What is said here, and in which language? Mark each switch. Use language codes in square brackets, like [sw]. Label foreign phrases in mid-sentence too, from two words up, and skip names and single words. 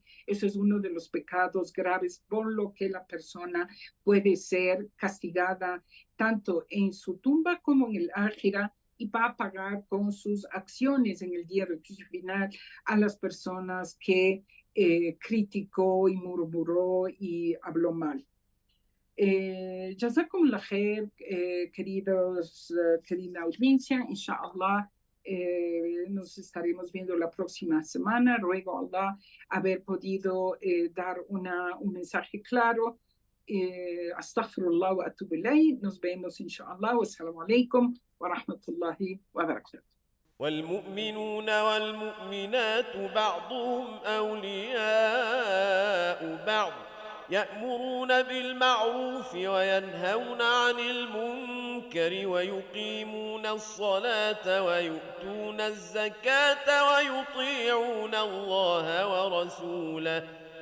[es] Eso es uno de los pecados graves por lo que la persona puede ser castigada tanto en su tumba como en el ákhira y va a pagar con sus acciones en el día del juicio final a las personas que criticó y murmuró y habló mal. [ar] جزاكم الله خير, [es] querida audiencia, inshallah. Nos estaremos viendo la próxima semana. Ruego a Allah haber podido dar un mensaje claro. [ar] أستغفر الله وأتوب إليه. [es] Nos vemos inshallah. [ar] والسلام عليكم ورحمة الله وبركاته. والمؤمنون والمؤمنات بعضهم أولياء بعض يأمرون بالمعروف وينهون عن المنكر ويقيمون الصلاة ويؤتون الزكاة ويطيعون الله ورسوله